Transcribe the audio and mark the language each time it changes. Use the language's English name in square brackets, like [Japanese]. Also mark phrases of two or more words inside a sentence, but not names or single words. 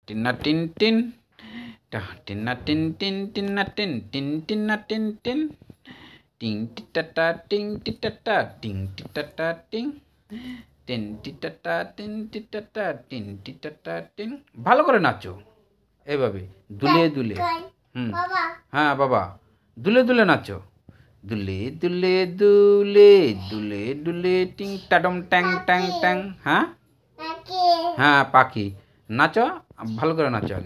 [Bangla] টিন্না টিন টিন, টিন্না টিন টিন, টিন্না টিন টিন, টিন্না টিন টিন, টিং টিটাটা টিং টিটাটা টিং টিটাটা টিং, টিন টিটাটা টিন টিটাটা টিন টিটাটা টিং। ভালো করে নাচো এইভাবে দুলিয়ে দুলিয়ে। হ্যাঁ বাবা, দুলে দুলে নাচো। দুলে দুলে দুলে দুলে দুলে টিং টাডম ট্যাং ট্যাং ট্যাং। হ্যাঁ হ্যাঁ পাখি, নাচো ভালো করে নাচো আগে।